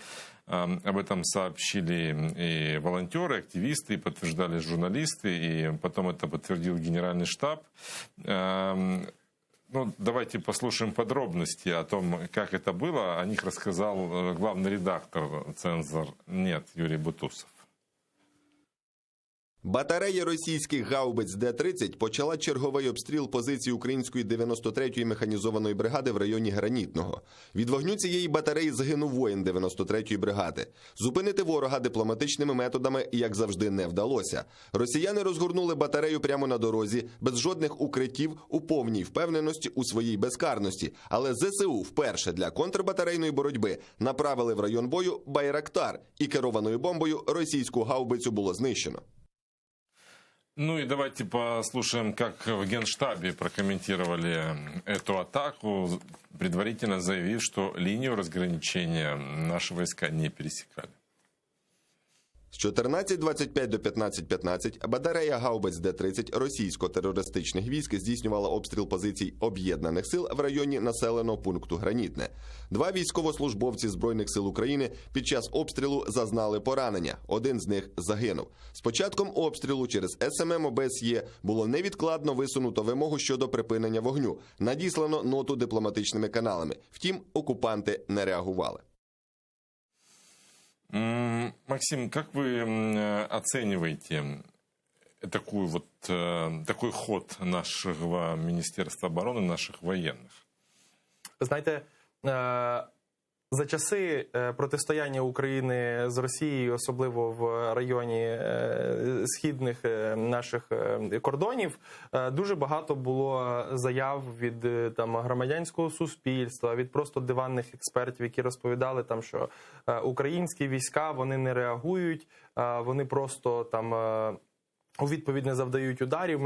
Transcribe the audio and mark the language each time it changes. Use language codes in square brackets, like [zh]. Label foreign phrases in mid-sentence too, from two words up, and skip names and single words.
[ru] Об этом сообщили и волонтеры, активисты, и подтверждали журналисты, и потом это подтвердил Генеральный штаб. Ну, давайте послушаем подробности о том, как это было. О них рассказал главный редактор «Цензор Нет» Юрий Бутусов. [uk] Батарея російських гаубиць Д-30 почала черговий обстріл позицій української 93-ї механізованої бригади в районі Гранітного. Від вогню цієї батареї загинув воїн 93-ї бригади. Зупинити ворога дипломатичними методами, як завжди, не вдалося. Росіяни розгорнули батарею прямо на дорозі, без жодних укриттів, у повній впевненості у своїй безкарності. Але ЗСУ вперше для контрбатарейної боротьби направили в район бою «Байрактар», і керованою бомбою російську гаубицю було знищено. [ru] Ну и давайте послушаем, как в Генштабе прокомментировали эту атаку, предварительно заявив, что линию разграничения наши войска не пересекали. [uk] З 14.25 до 15.15 батарея гаубиць Д-30 російсько-терористичних військ здійснювала обстріл позицій об'єднаних сил в районі населеного пункту Гранітне. 2 військовослужбовці Збройних сил України під час обстрілу зазнали поранення. Один з них загинув. З початком обстрілу через СММ ОБСЄ було невідкладно висунуто вимогу щодо припинення вогню. Надіслано ноту дипломатичними каналами. Втім, окупанти не реагували. [ru] Максим, как вы оцениваете такой ход нашего Министерства обороны, наших военных? [uk] Знаєте, за часи протистояння України з Росією, особливо в районі східних наших кордонів, дуже багато було заяв від громадянського суспільства, від просто диванних експертів, які розповідали, що українські війська, вони не реагують, вони просто у відповідь не завдають ударів.